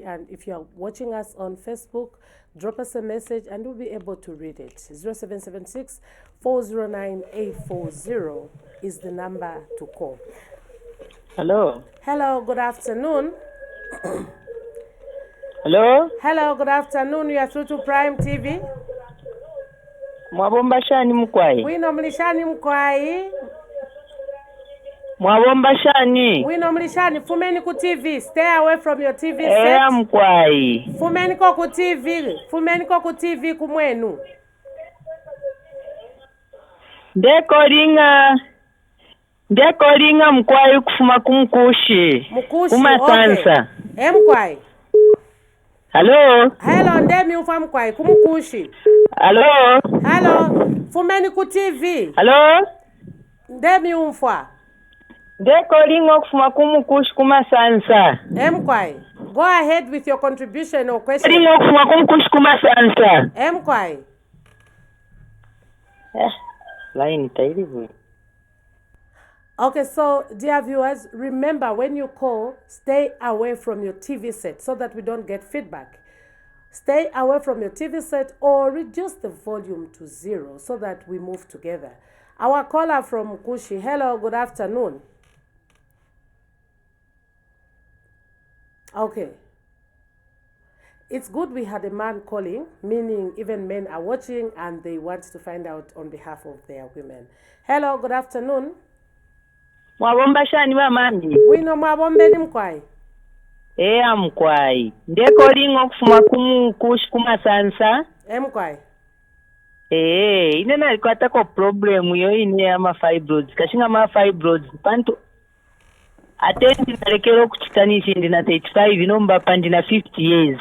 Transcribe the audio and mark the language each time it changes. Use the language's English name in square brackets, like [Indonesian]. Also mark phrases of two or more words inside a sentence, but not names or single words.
[English] And if you are watching us on Facebook, drop us a message and we'll be able to read it. 0776 409 840 is the number to call. Hello. Hello, good afternoon. Hello. Hello, good afternoon. You are through to Prime TV. [Bemba] Mwabomba shani mkwai. Wino mlishani mkwai. Mwabomba shani. Wino mlishani. Fumeni ku TV. [English] Stay away from your TV set. [Bemba] Mkwai. Fumeni ko ku TV. Fumeni ko ku TV kumwenu. Dekoringa mkwai kufuma kumkushi. Mkushi, Kumasansa. Okay. Mkwai. [English] Hello. [Bemba] Hello, ndemi ufa mkwai kumkushi. [English] Hello. [Bemba] Hello. Fumeni ku TV. [English] Hello. [Bemba] Ndemi umfa. Dekoringa kufuma kumkushi kumasansa. Mkwai. [English] Go ahead with your contribution or question. [Bemba] Dekoringa kufuma kumkushi kumasansa. Mkwai. Line tairibu. [English] Okay, so dear viewers, remember when you call, stay away from your TV set so that we don't get feedback. Stay away from your TV set or reduce the volume to 0 so that we move together. Our caller from Kushi, hello, good afternoon. Okay. It's good we had a man calling, meaning even men are watching and they want to find out on behalf of their women. Hello, good afternoon. [Bemba] Mwabomba shani wa mami. Wino mwabombe ni mkwai. Mkwai. Dekoringa kufuma kumkushi kumasansa. Mkwai. Ine nalikwata ko problem yo ine ya ma fibroids. Kashinga ma fibroids panto atendi nalekero kuchitanishi ndina 35 inomba pandina 50 years.